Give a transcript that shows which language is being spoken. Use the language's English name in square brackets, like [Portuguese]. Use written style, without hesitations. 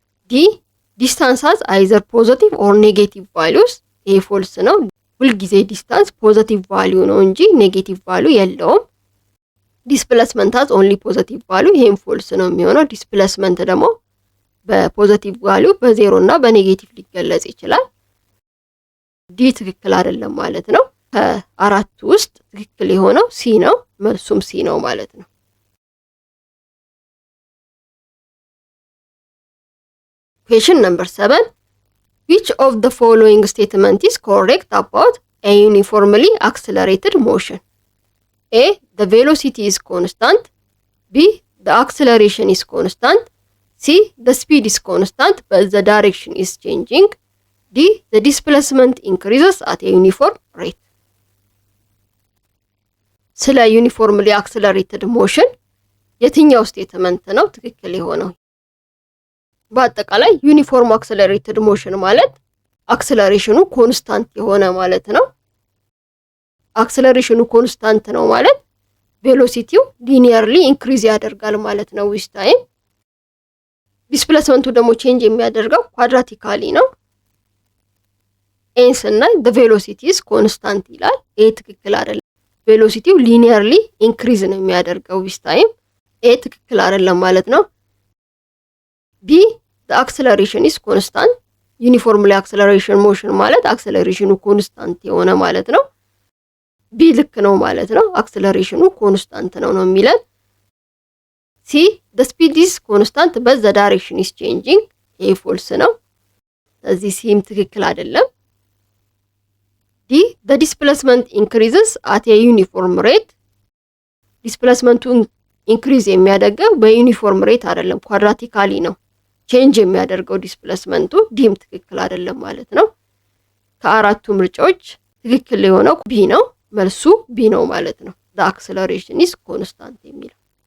[Amharic] ዲ ዲስታንስ [English] has either positive or negative values፣ [Amharic] ይሄ ፎልስ ነው። ሁልጊዜ ዲስታንስ ፖዚቲቭ ቫልዩ ነው እንጂ ኔጌቲቭ ቫልዩ የለውም። ዲስፕሌስመንት [English] has only positive value፣ [Amharic] ይሄም ፎልስ ነው የሚሆነው። ዲስፕሌስመንት ደግሞ በፖዚቲቭ ቫልዩ በዜሮ እና በኔጌቲቭ ሊገለጽ ይችላል። ዲ ትክክል አይደለም ማለት ነው። ከአራቱ ውስጥ ትክክል የሆነው ሲ ነው፣ መልሱም ሲ ነው ማለት ነው። [English] Question number 7. Which of the following statement is correct about a uniformly accelerated motion? A. The velocity is constant. B. The acceleration is constant. C. The speed is constant but the direction is changing. D. The displacement increases at a uniform rate. [Amharic] ስለ ዩኒፎርምሊ አክሰለሬትድ ሞሽን የትኛው ስቴትመንት ነው ትክክል የሆነው? በአጠቃላይ ዩኒፎርም አክሰለሬትድ ሞሽን ማለት አክሰለሬሽኑ ኮንስታንት የሆነ ማለት ነው። አክሰለሬሽኑ ኮንስታንት ነው ማለት ቬሎሲቲው ሊኒየርሊ ኢንክሪዝ ያደርጋል ማለት ነው ዊዝ ታይም። ዲስፕሌስመንቱ ደግሞ ቼንጅ የሚያደርገው ኳድራቲካሊ ነው። ኤንስ እና [English] the velocity is constant [Amharic] ይላል። ይሄ ትክክል አይደለም። ቬሎሲቲው ሊኒየርሊ ኢንክሪዝ ነው የሚያደርገው ዊዝ ታይም። ይሄ ትክክል አይደለም ማለት ነው። ቢ [English] the acceleration is constant፣ [Amharic] ዩኒፎርምሊ አክሰለሬሽን ሞሽን ማለት አክሰለሬሽኑ ኮንስታንት የሆነ ማለት ነው። ቢ ልክ ነው ማለት ነው። አክሰለሬሽኑ ኮንስታንት ነው ነው የሚለን። ሲ [English] the speed is constant but the direction is changing፣ [Amharic] ይሄ ፎልስ ነው። ስለዚህ ሲም ትክክል አይደለም። ዲ [English] the displacement increases at a uniform rate [Amharic] ዲስፕሌስመንቱ ኢንክሪዝ የሚያደርገው በዩኒፎርም ሬት አይደለም ኳድራቲካሊ ነው ቼንጅ የሚያደርገው ዲስፕሌስመንቱ ዲም ትክክል አይደለም ማለት ነው ከአራቱ ምርጫዎች ትክክል የሆነው ቢ ነው መልሱ ቢ ነው ማለት ነው [English] the acceleration is constant [Amharic] የሚለው